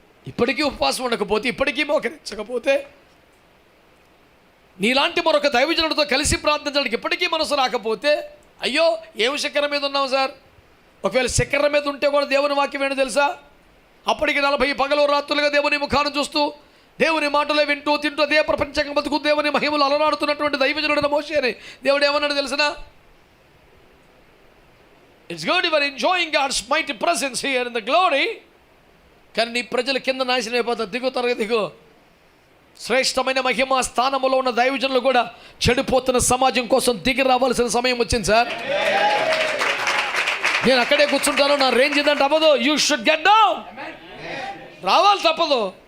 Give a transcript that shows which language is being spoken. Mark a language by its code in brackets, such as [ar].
[te] ఇప్పటికీ ఉపవాసం ఉండకపోతే, ఇప్పటికీ మోకరించకపోతే, నీలాంటి మరొక దైవజనుడితో కలిసి ప్రార్థించడానికి ఇప్పటికీ మనసు రాకపోతే, అయ్యో ఏం శిఖరం మీద ఉన్నాం సార్. ఒకవేళ శిఖరం మీద ఉంటే కూడా దేవుని వాక్యం ఏంటో తెలుసా? అప్పటికి 40 పగలు రాత్రులుగా దేవుని ముఖాన్ని చూస్తూ, దేవుని మాటలే వింటూ తింటూ అదే ప్రపంచంగా బతుకు దేవుని మహిమలు అలనాడుతున్నటువంటి దైవజనుడైన మోషే అని దేవుడు ఏమన్నాడు తెలుసునా? [en] It's good you are enjoying God's mighty presence here in the glory. [te] కానీ నీ ప్రజలు కింద నాశనం అయిపోతారు. దిగు శ్రేష్టమైన మహిమ స్థానంలో ఉన్న దైవజనులు కూడా చెడిపోతున్న సమాజం కోసం దిగి రావాల్సిన సమయం వచ్చింది సార్. నేను అక్కడే కూర్చుంటాను, నా రేంజ్ ఇదంటే అవ్వదు. [en] You should get down. [te] రావాలి తప్పదు.